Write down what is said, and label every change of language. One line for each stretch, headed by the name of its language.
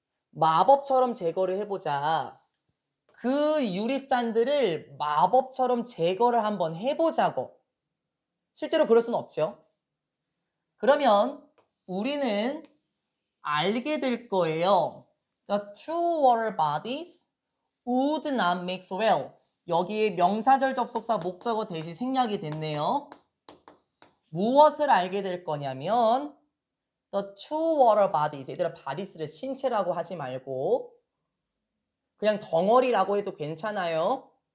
Korean: 마법처럼 제거를 해보자. 그 유리잔들을 마법처럼 제거를 한번 해보자고. 실제로 그럴 수는 없죠. 그러면 우리는 알게 될 거예요.
English: The two water bodies would not mix well.
Korean: 여기에 명사절 접속사 목적어 대시 생략이 됐네요. 무엇을 알게 될 거냐면
English: The two water bodies.
Korean: 얘들아 bodies를 신체라고 하지 말고 그냥 덩어리라고 해도 괜찮아요.